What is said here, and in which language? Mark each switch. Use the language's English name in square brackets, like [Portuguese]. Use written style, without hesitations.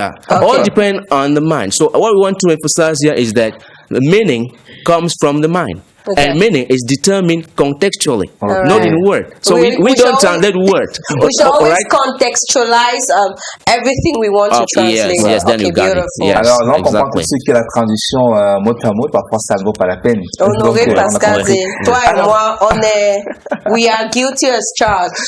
[English] All depend on the mind. So what we want to emphasize here is that the meaning comes from the mind. And meaning is determined contextually, not in word. So we don't translate word. We should always contextualize everything we want to translate. Yes, then you got it. Yes, [French] alors, on comprend tout ce qui est la traduction mot à mot, parfois ça ne vaut pas la peine. [English] Honoré Pascal, [French] toi et moi, [English] we are guilty as charged.